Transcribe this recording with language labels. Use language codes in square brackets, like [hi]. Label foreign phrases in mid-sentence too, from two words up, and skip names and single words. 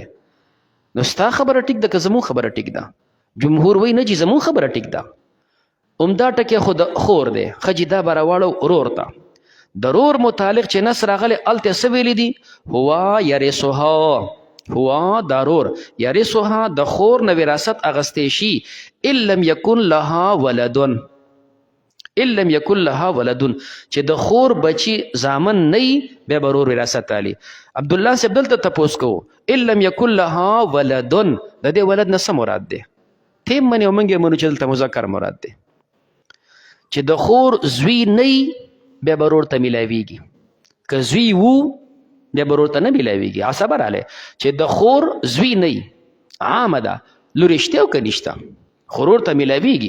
[ps] نو ستا خبره ټیک ده که زمون خبره ټیک ده؟ جمهور وایي نه چې زمون خبره ټیک ده، عمده ټکی خو د خور دی. خجی دا به راواړو رور ته. د رور متعلق چې نص راغلی هلته څه ویلي دي؟ هو یرثها، هو دا رور یرثها د خور نه وراثت اغستی شي [ar] ان لم یکن لها ولدن، ان لم یکن لها ولدن، [ps] چې د خور بچی زامن نه وي بیا به رور وراثت علی. عبدالله صاحب دلته تپوس کوو [ar] ان لم یکن لها ولدن، [ps] د دې ولد نه څه مراد دی؟ تیم منې او موږ یې منو چې دلته مذکر مراد دی، چې د خور زوی نه وي بیا به رور ته میلاویږي، که زوی وو بیا به رور ته نه میلاویږي. عصبه رالی چې د خور زوی نه وي، عامه ده لورې شته او که نشته خو رور ته میلاویږي.